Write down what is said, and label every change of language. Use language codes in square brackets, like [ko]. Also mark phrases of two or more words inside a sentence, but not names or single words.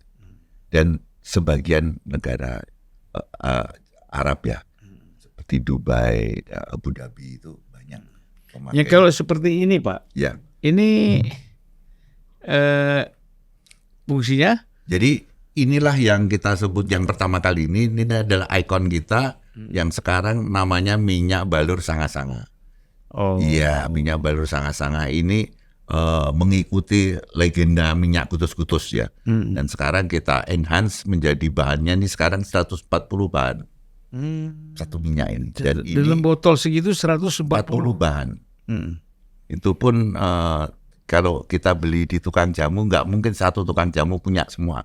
[id] Dan sebagian negara Arab ya, seperti Dubai, Abu Dhabi itu banyak. Ya kalau seperti ini Pak, Ya, ini fungsinya? jadi inilah yang kita sebut yang pertama kali ini adalah ikon kita yang sekarang namanya minyak balur sanga-sanga. Oh, Iya, minyak balur sanga-sanga ini mengikuti legenda minyak kutus-kutus ya. Dan sekarang kita enhance menjadi bahannya ini sekarang 140 bahan. Satu minyak ini. Dan ini dalam botol segitu 140 40 bahan. Itu pun kalau kita beli di tukang jamu nggak mungkin satu tukang jamu punya semua.